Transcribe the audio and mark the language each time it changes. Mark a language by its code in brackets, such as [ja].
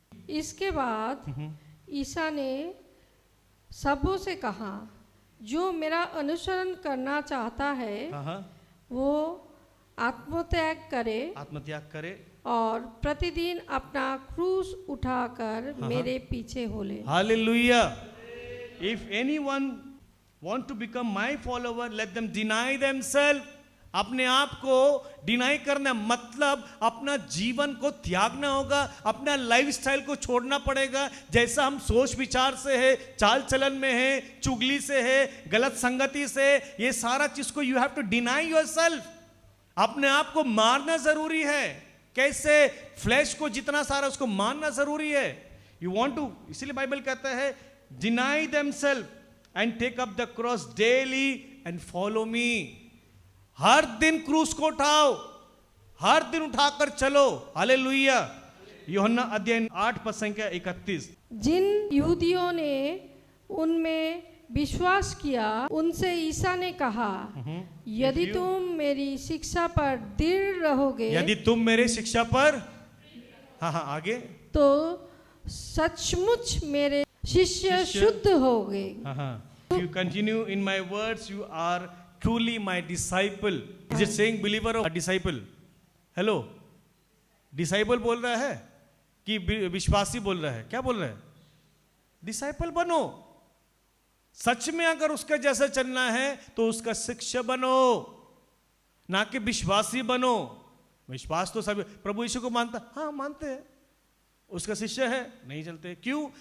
[hi] इसके बाद ईसा ने सबों से कहा, जो मेरा अनुसरण करना चाहता है वो आत्मत्याग करे और प्रतिदिन अपना क्रूस उठाकर मेरे पीछे हो ले। Hallelujah. [en] If anyone want to become my follower, let them deny themselves. [hi] अपने आप को डिनाई करना मतलब अपना जीवन को त्यागना होगा, अपना लाइफस्टाइल को छोड़ना पड़ेगा। जैसा हम सोच विचार से है, चाल चलन में है, चुगली से है, गलत संगति से, ये सारा चीज को [en] You have to deny yourself. [hi] अपने आप को मारना जरूरी है। कैसे? फ्लैश को जितना सारा उसको मारना जरूरी है। [en] you want to, [hi] इसीलिए बाइबल कहता है [en] Deny themselves and take up the cross daily and follow me. [hi] हर दिन क्रूस को उठाओ, हर दिन उठाकर चलो। हालेलुया। यूहन्ना अध्याय 8:31। जिन यहूदियों ने उनमें विश्वास किया उनसे ईसा ने कहा, यदि तुम मेरी शिक्षा पर दृढ़ रहोगे, यदि तुम मेरे शिक्षा पर, हाँ आगे, तो सचमुच मेरे शिष्य शुद्ध होगे। [en] If you continue in my words, you are truly my disciple. Is it saying believer or disciple? [hi] Hello, disciple बोल रहा है कि विश्वासी बोल रहा है? क्या बोल रहा है? डिसाइपल बनो। सच में अगर उसका जैसा चलना है तो उसका शिष्य बनो। ना कि विश्वासी बनो। विश्वास तो सभी, प्रभु यीशु को मानता, हाँ मानते हैं, उसका शिष्य है, नहीं चलते। क्यों?